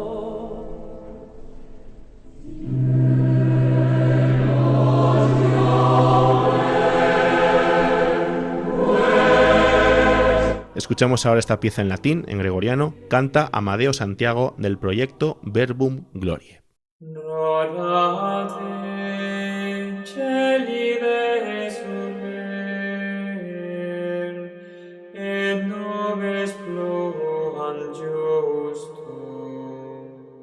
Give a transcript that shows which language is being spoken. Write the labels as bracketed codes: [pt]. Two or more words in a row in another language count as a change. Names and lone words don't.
[es] Escuchamos ahora esta pieza en latín, en gregoriano, canta Amadeo Santiago del proyecto Verbum Gloriae. [la] Rorate celi et nobis pluan justo.